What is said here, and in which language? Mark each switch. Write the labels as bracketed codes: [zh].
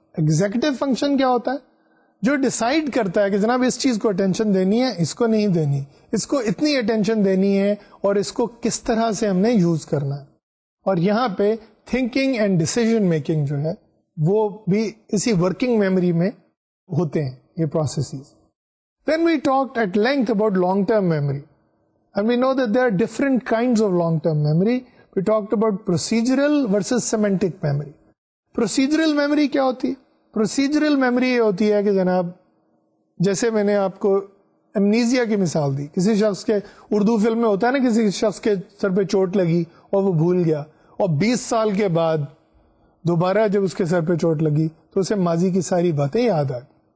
[ur] Executive function کیا ہوتا ہے؟ جو ڈیسائیڈ کرتا ہے کہ جناب اس چیز کو اٹینشن دینی ہے, اس کو نہیں دینی, اس کو اتنی اٹینشن دینی ہے اور اس کو کس طرح سے ہم نے یوز کرنا ہے. اور یہاں پہ تھنکنگ اینڈ ڈیسیژن میکنگ جو ہے وہ بھی اسی ورکنگ میموری میں ہوتے ہیں یہ processes. [en] Then we talked at length about long-term memory. And we know that there are different kinds of long-term memory. We talked about procedural versus semantic memory. [ur] Procedural memory کیا ہوتی ہے؟ Procedural memory یہ ہوتی ہے کہ جناب جیسے میں نے آپ کو امنیزیا کی مثال دی. کسی شخص کے اردو فلم میں ہوتا ہے نا کسی شخص کے سر پہ چوٹ لگی اور وہ بھول گیا, اور 20 سال کے بعد دوبارہ جب اس کے سر پہ چوٹ لگی تو اسے ماضی کی ساری باتیں یاد آ گئی.